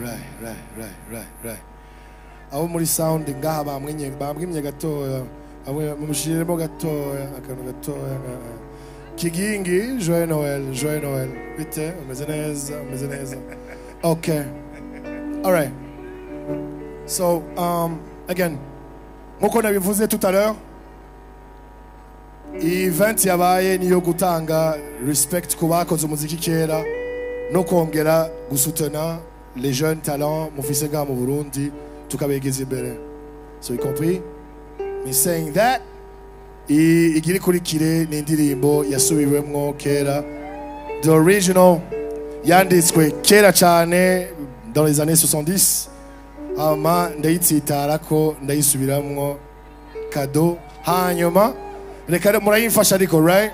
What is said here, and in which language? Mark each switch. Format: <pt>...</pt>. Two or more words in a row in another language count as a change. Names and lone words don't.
<rn>Abo muri sound ngaha bamwimye gatoya. Abo mushiremo gatoya akantu gatoya. Kigingi,</rn> <fr>Joyeux Noël.</fr> <rn>Bite, umeze neza.</rn> <en>Okay. All right. So, again,</en> <rn>nkuko nabivuze</rn> <fr>tout à l'heure,</fr> <rn>event yabaye niyo gutanga respect ku bakoze umuziki kera no kongera gusutena</rn> <fr>les jeunes talents</fr> <rn>mufise nga mu Burundi tukabegeza imbere.</rn> <en>So you compris? Me saying that,</en> <rn>igiri kurikire ni indirimbo yasubiwemwo kera.</rn> <en>The original</en> <rn>yanditswe kera cyane</rn> <fr>dans les années 70.</fr> <rn>Ama ndayitsitara ko ndayisubiramwo kado. Hanyuma reka murayimfasha ariko, right?</rn>